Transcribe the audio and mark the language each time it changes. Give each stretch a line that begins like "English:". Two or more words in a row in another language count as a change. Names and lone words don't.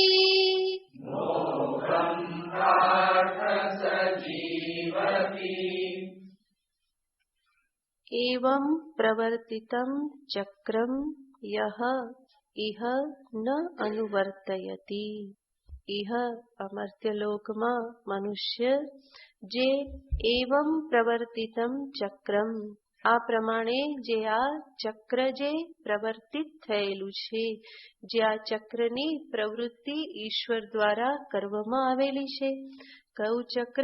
Sanskrit: एवं प्रवर्तितं चक्रम यह इह न अनुवर्तयति. इह अमर्त्यलोकમાં
Gujarati: મનુષ્ય જે
Sanskrit: एवं प्रवर्तितम चक्रम,
Gujarati: આ પ્રમાણે જે આ ચક્ર જે પ્રવર્તિત થયેલું છે, જે આ ચક્રની પ્રવૃત્તિ ઈશ્વર દ્વારા કરવામાં આવેલી છે. કયું ચક્ર?